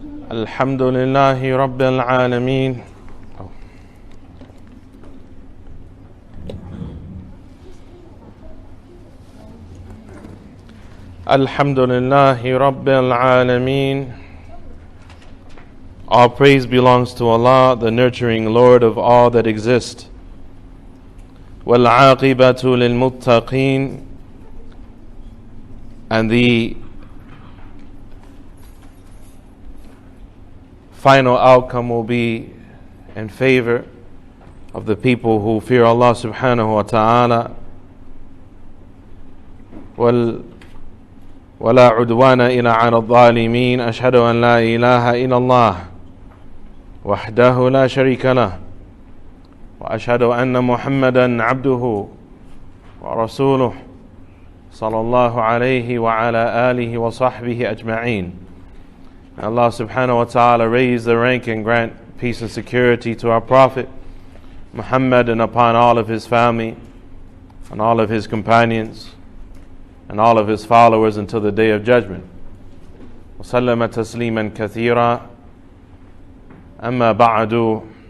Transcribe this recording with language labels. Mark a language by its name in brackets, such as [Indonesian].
[Arabic] الحمد لله رب العالمين الحمد لله رب العالمين. [English] All praise belongs to Allah, the nurturing Lord of all that exist. [Arabic] وَالْعَاقِبَةُ لِلْمُتَّقِينَ. [English] And the final outcome will be in favor of the people who fear Allah subhanahu wa ta'ala. [Arabic] ولا عدوان إلا على الظالمين. أشهد أن لا إله إلا الله وحده لا شريك له وأشهد أن محمدا عبده ورسوله صلى الله عليه وعلى آله وصحبه أجمعين. [English] Allah subhanahu wa ta'ala raise the rank and grant peace and security to our Prophet Muhammad and upon all of his family and all of his companions and all of his followers until the day of judgment. [Arabic] وَسَلَّمَ تَسْلِيمًا كَثِيرًا. أَمَّا بَعْدُ.